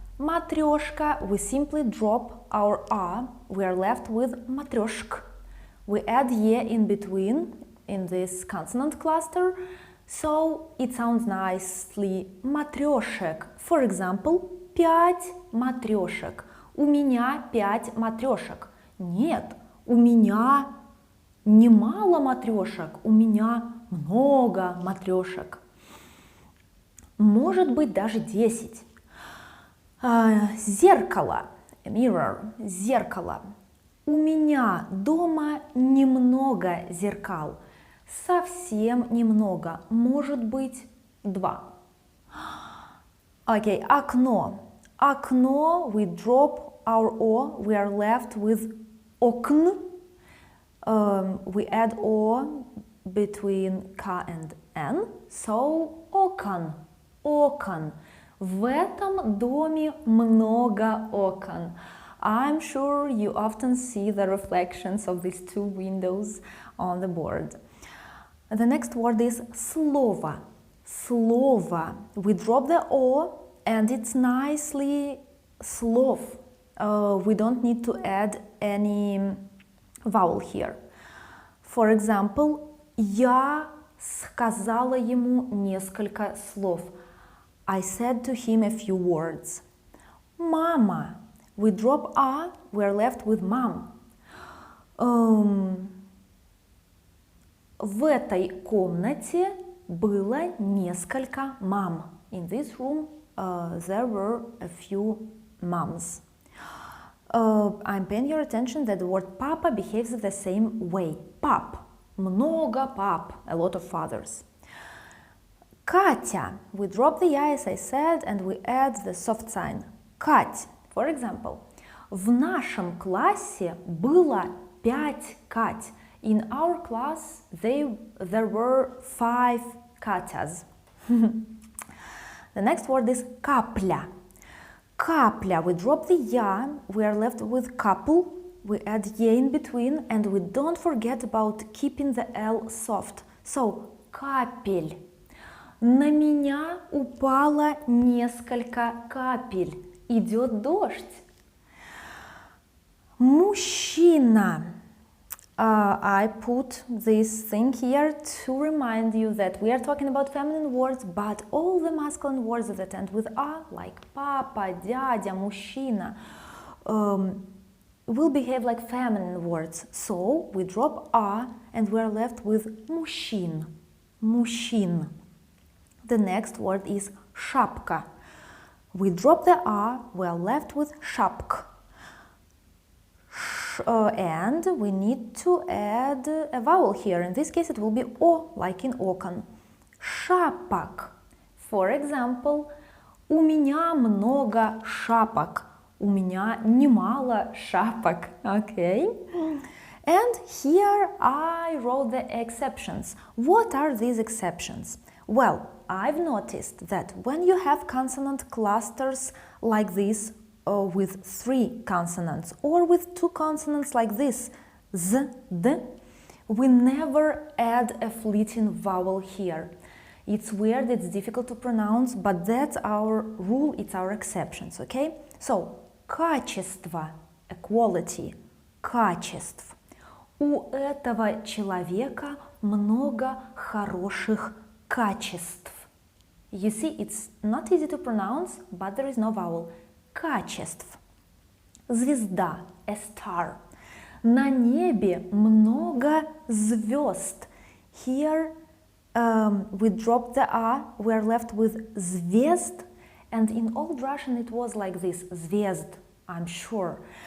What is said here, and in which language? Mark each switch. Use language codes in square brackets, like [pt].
[en] Matreoshka, we simply drop our a, we are left with Matreoshk. We add ye in between, in this consonant cluster, so it sounds nicely матрешек. For example, 5 матрешек. [ru] У меня 5 матрешек. Нет, у меня немало матрешек, у меня много матрешек. Может быть даже 10. Зеркало, mirror, зеркало. У меня дома немного зеркал. Совсем немного, может быть 2. [en] Okay, окно. Окно, we drop our o, we are left with окн. We add o between k and n, so окон, окон. [ru] В этом доме много окон. [en] I'm sure you often see the reflections of these two windows on the board. The next word is слово. [ru] Слово. [en] We drop the o and it's nicely слов. We don't need to add any vowel here. For example, [ru] я сказала ему несколько слов. [en] I said to him a few words. Мама. We drop a, we're left with mom. [ru] В этой комнате было несколько мам. [en] In this room there were a few moms. I'm paying your attention that the word papa behaves the same way. Pap, много pap, a lot of fathers. Katya, we drop the I as I said and we add the soft sign. [ru] Кать, [en] for example, [ru] в нашем классе было 5 Кать. [en] In our class there were 5 Katyas. The next word is капля. Капля, we drop the ya, we are left with couple, we add ye in between, and we don't forget about keeping the L soft. So, капель. [ru] На меня упало несколько капель. Идет дождь. Мужчина. [en] I put this thing here to remind you that we are talking about feminine words, but all the masculine words that end with a, like papa, дядя, мужчина, will behave like feminine words. So we drop a and we are left with мужчин. [ru] Мужчин. [en] The next word is шапка. We drop the a, we are left with шапк. And we need to add a vowel here. In this case it will be o, like in окон. [ru] Шапок. [en] For example, [ru] у меня много шапок. У меня немало шапок. [en] Okay? And here I wrote the exceptions. What are these exceptions? Well, I've noticed that when you have consonant clusters like this, with 3 consonants or with 2 consonants like this, z, d, we never add a fleeting vowel here. It's weird, it's difficult to pronounce, but that's our rule, it's our exceptions, okay? So, качество, a quality, качеств. [ru] У этого человека много хороших качеств. [en] You see, it's not easy to pronounce, but there is no vowel. Качеств. Звезда, a star. [ru] На небе много звезд. [en] Here we drop the a, we are left with звезд, and in Old Russian it was like this, звезд, I'm sure.